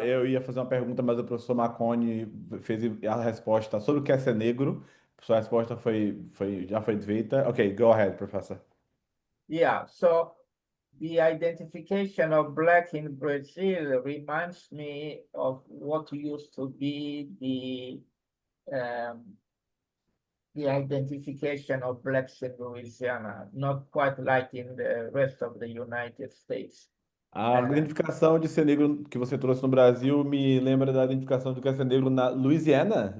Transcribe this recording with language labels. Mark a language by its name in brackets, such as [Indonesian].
[Portuguese] Eu ia fazer uma pergunta, mas o professor Marconi fez a resposta sobre o que é ser negro. A sua resposta já foi feita. [English] Ok, go ahead, professor. Yeah, so the identification of Black in Brazil reminds me of what used to be the identification of Blacks in Louisiana, not quite like in the rest of the United States. [Portuguese] A identificação de ser negro que você trouxe no Brasil me lembra da identificação do que é ser negro na Louisiana.